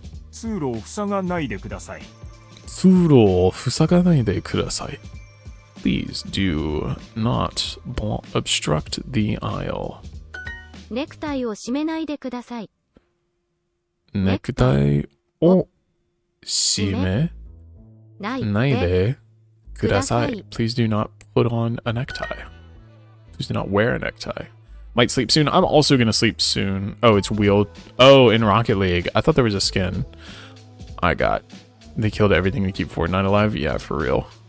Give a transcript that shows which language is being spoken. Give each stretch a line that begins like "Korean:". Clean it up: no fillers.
Japanese: 通路を塞がないでください。通路を塞がないでください.
English: Please do not obstruct the aisle.
Japanese: ネクタイを締めないでください。ネクタイを締めないでください.
English: Please do not put on a necktie. Please do not wear a necktie. Might sleep soon. I'm also going to sleep soon. Oh, it's wheeled. Oh, in Rocket League. I thought there was a skin. They killed everything to keep Fortnite alive? Yeah, for real.